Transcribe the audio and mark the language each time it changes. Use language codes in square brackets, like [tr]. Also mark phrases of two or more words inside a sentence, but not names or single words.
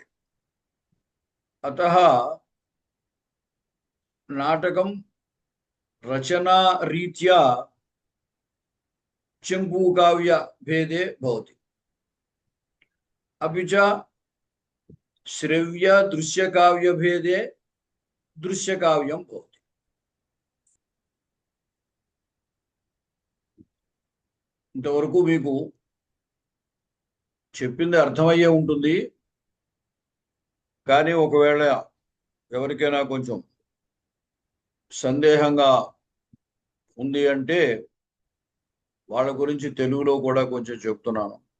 [sa] अतः नाटकं रचनारीत्या चंपूकाव्यभेदे भवति। अपि च श्रव्य दृश्यकाव्यभेदे दृश्यकाव्यं भवति। [te] ఇంతవరకు మీకు చెప్పింది అర్థమయ్యే ఉంటుంది. కానీ ఒకవేళ ఎవరికైనా కొంచెం సందేహంగా ఉంది అంటే వాళ్ళ గురించి తెలుగులో కూడా కొంచెం చెప్తున్నాను.